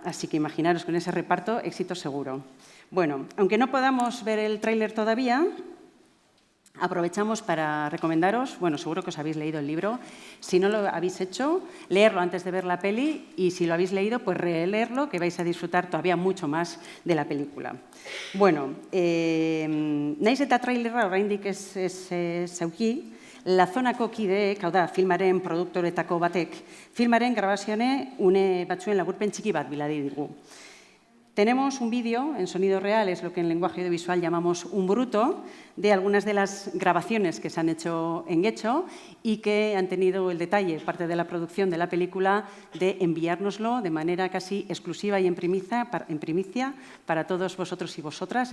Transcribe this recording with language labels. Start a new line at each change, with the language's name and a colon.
Spanish: Así que imaginaros con ese reparto, éxito seguro. Bueno, aunque no podamos ver el tráiler todavía, aprovechamos para recomendaros, bueno, seguro que os habéis leído el libro, si no lo habéis hecho, leerlo antes de ver la peli y si lo habéis leído, pues releerlo, que vais a disfrutar todavía mucho más de la película.
Basque: Bueno, naiz eta trailerra oraindik ez zauki, Lazonako kideek, hau da, filmaren produktoretako batek, filmaren grabazione une batzuen laburpen txiki bat biladi digu.
Spanish: Tenemos un vídeo en sonido real, es lo que en lenguaje audiovisual llamamos un bruto, de algunas de las grabaciones que se han hecho en Getxo y que han tenido el detalle, parte de la producción de la película, de enviárnoslo de manera casi exclusiva y en primicia para todos vosotros y vosotras.